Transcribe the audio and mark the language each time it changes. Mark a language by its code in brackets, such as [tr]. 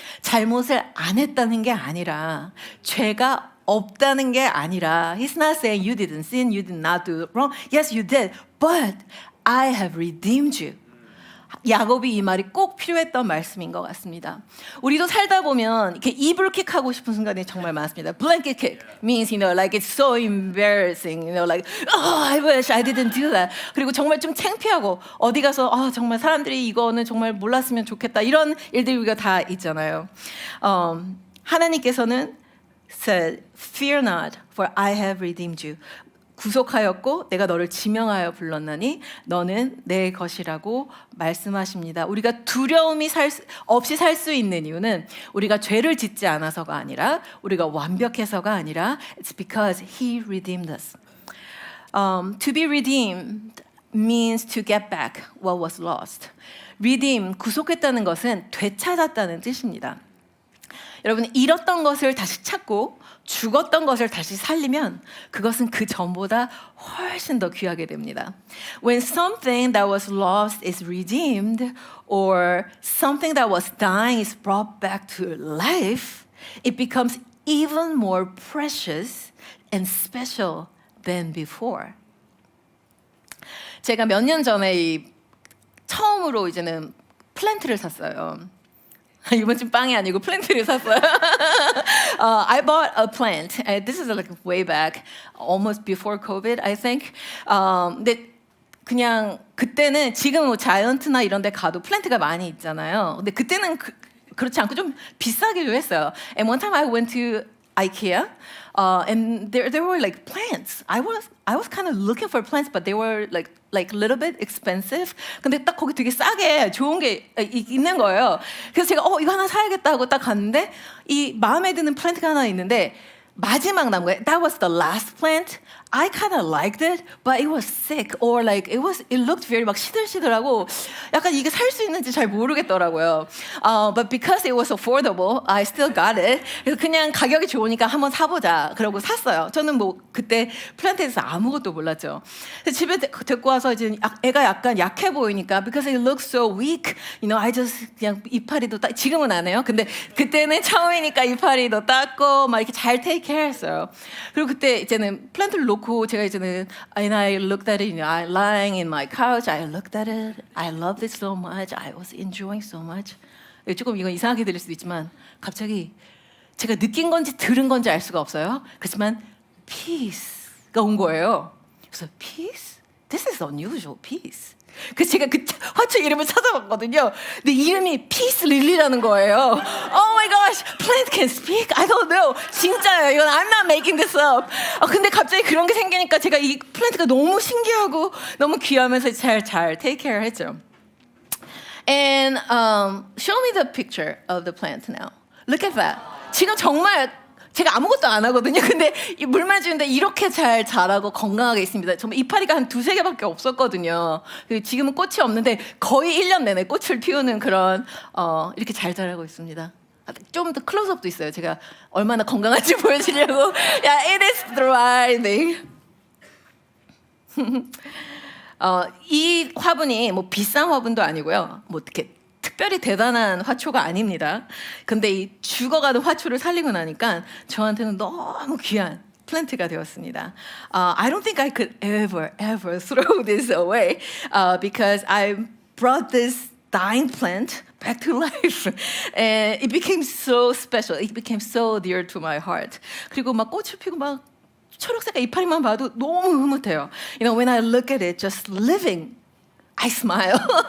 [ko] 잘못을 안 했다는 게 아니라 [en] 죄가 없다는 게 아니라 He's not saying you didn't sin, you did not do wrong. Yes, you did, but I have redeemed you. [ko] 야곱이 이 말이 꼭 필요했던 말씀인 것 같습니다. 우리도 살다 보면 이렇게 이불킥 하고 싶은 순간이 정말 많습니다. [en] Blanket kick means, like it's so embarrassing, like, oh, I wish I didn't do that. [ko] 그리고 정말 좀 창피하고 어디 가서 정말 사람들이 이거는 정말 몰랐으면 좋겠다. 이런 일들이 우리가 다 있잖아요. 하나님께서는 [en] said, fear not, for I have redeemed you. [ko] 구속하였고 내가 너를 지명하여 불렀나니 너는 내 것이라고 말씀하십니다. 우리가 두려움이 없이 살 수 있는 이유는 우리가 죄를 짓지 않아서가 아니라 우리가 완벽해서가 아니라 [en] It's because He redeemed us. To be redeemed means to get back what was lost. [ko] Redeem, 구속했다는 것은 되찾았다는 뜻입니다. 여러분, 잃었던 것을 다시 찾고 죽었던 것을 다시 살리면 그것은 그 전보다 훨씬 더 귀하게 됩니다. [en] When something that was lost is redeemed or something that was dying is brought back to life, it becomes even more precious and special than before. [ko] 제가 몇 년 전에 처음으로 이제는 플랜트를 샀어요. 이번 주 빵이 아니고 플랜트를 샀어요. [en] I bought a plant. This is like way back, almost before COVID, I think. [ko] 근데 그냥 그때는 지금 뭐 자이언트나 이런 데 가도 플랜트가 많이 있잖아요. 근데 그때는 그렇지 않고 좀 비싸기도 했어요. [en] And one time I went to IKEA, and there were like plants. I was kind of looking for plants, but they were like a little bit expensive. [ko] 근데 딱 거기 되게 싸게 좋은 게 있는 거예요. 그래서 제가 이거 하나 사야겠다 하고 딱 갔는데 이 마음에 드는 플랜트가 하나 있는데 마지막 남은 거예요. [en] That was the last plant. I kind of liked it, but it was sick, or like it looked very [ko] 막 시들시들하고 약간 이게 살 수 있는지 잘 모르겠더라고요. [en] But because it was affordable, I still got it. [ko] 그래서 그냥 가격이 좋으니까 한번 사보자. 그러고 샀어요. 저는 뭐 그때 플랜트에서 아무것도 몰랐죠. 그래서 집에 데리고 와서 이제 애가 약간 약해 보이니까 [en] because it looks so weak, I just [ko] 그냥 이파리도 지금은 안 해요. 근데 그때는 처음이니까 이파리도 닦고 막 이렇게 잘 take care 했어요. 그리고 그때 이제는 플랜트를 놓고 제가 이제는 [en] and I looked at it, I lying in my couch, I looked at it, I loved it so much, I was enjoying so much. [ko] 조금 이건 이상하게 들릴 수도 있지만 갑자기 제가 느낀 건지 들은 건지 알 수가 없어요. 그렇지만 peace가 온 거예요. 그래서 peace? [en] This is unusual peace. [ko] 그래서 제가 그 화초 이름을 찾아봤거든요. 근데 이름이 피스 릴리라는 거예요. [en] Oh my gosh, plant can speak? I don't know. [ko] 진짜예요. [en] 이건 I'm not making this up. [ko] 근데 갑자기 그런 게 생기니까 제가 이 플랜트가 너무 신기하고 너무 귀하면서 잘 take care 했죠. [en] And show me the picture of the plant now. Look at that. [ko] 지금 정말 제가 아무것도 안 하거든요. 근데 이 물만 주는데 이렇게 잘 자라고 건강하게 있습니다. 정말 이파리가 한 2-3개밖에 없었거든요. 지금은 꽃이 없는데 거의 1년 내내 꽃을 피우는 그런 이렇게 잘 자라고 있습니다. 좀 더 클로즈업도 있어요. 제가 얼마나 건강한지 보여주려고. [en] Yeah, it is thriving. [ko] 이 화분이 뭐 비싼 화분도 아니고요. 뭐 어떻게 특별히 대단한 화초가 아닙니다. 근데 이 죽어가는 화초를 살리고 나니까 저한테는 너무 귀한 플랜트가 되었습니다. [en] I don't think I could ever throw this away because I brought this dying plant back to life. And it became so special. It became so dear to my heart. [ko] 그리고 막 꽃을 피고 막 초록색깔 이파리만 봐도 너무 흐뭇해요. [en] You know, when I look at it, just living, I smile.